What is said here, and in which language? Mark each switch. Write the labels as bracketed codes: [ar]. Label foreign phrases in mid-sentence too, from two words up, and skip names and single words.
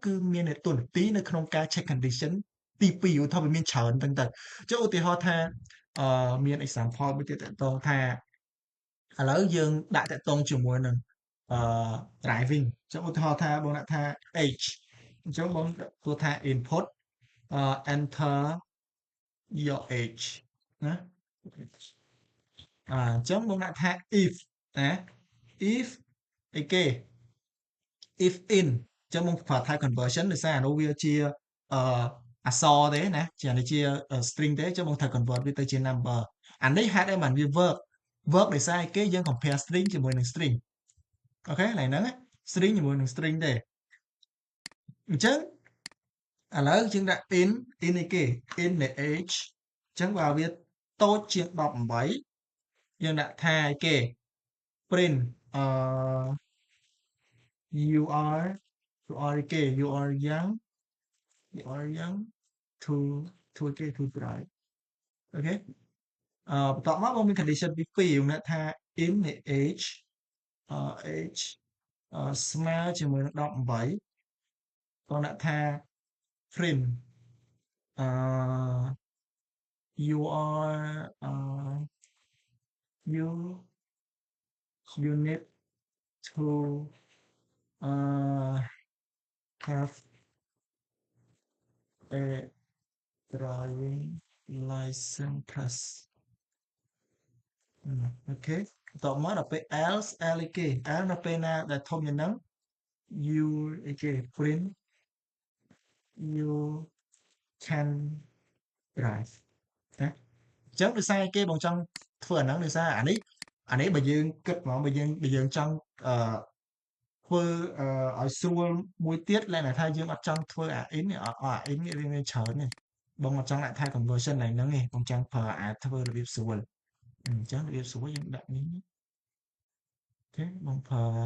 [km] គឺមានតួនាទីនៅក្នុងការ [en] check condition [km] ទី2ឧទាហរណ៍វាមានច្រើនហ្នឹងទៅចុះឧទាហរណ៍ថាមាន example មួយទៀតតកតងថាឥឡូវយើងដាក់តកតងជាមួយ នឹងdriving ចុះឧទាហរណ៍ថាបងដាក់ថា age អញ្ចឹងបងធ្វើថា input [en] enter your age [km] ណាអញ្ចឹងបងដាក់ថា if ណា if អីគេ [en] if in [km] អញ្ចឹងបងប្រើ [en] type conversion [km] ដោយសារអានោះវាជាអក្សរទេណាជានេះជា string ទេអញ្ចឹងបងត្រូវ convert វាទៅជា number អានេះហេតុអីបានវា work ដោយសារគេយើង compare string ជាមួយនឹង string អូខេឡើយហ្នឹង string ជាមួយនឹង string ទេអញ្ចឹងឥឡូវយើងដាក់ in អីគេ in នៃ age អញ្ចឹងបើវាតូចជាង18យើងដាក់ថាអីគេ print [en] you are young to [km] គេ [en] to drive [km] អូខេបន្ទាប់មកបងមាន condition ទី2យើងដាក់ថា in នៃ age age ស្មើជាមួយនឹង18បងដាក់ថា [en] print you are you need to have a driving license plus [km] អូខេបន្ទាប់មកដល់ពេល else អីគេ else នៅពេលណាដែលធំជាងហ្នឹង you អីគេ [en] print you can drive [km] ណាអញ្ចឹងដោយសារគេបងចង់ធ្វើអាហ្នឹងដោយសារអានេះបើយើងគិតហ្មងបើយើងចង់ធ្វើឲ្យស្រួលមួយទៀតលក្ខណៈថាយើងអត់ចង់ធ្វើអា in អា in វាមានច្រើនទេបងអត់ចង់ដាក់ថា conversion ឡើងហ្នឹងទេបងចង់ប្រើអាធ្វើរបៀបស្រួលអញ្ចឹងរបៀបស្រួលយើងដាក់នេះអូខេបងប្រើ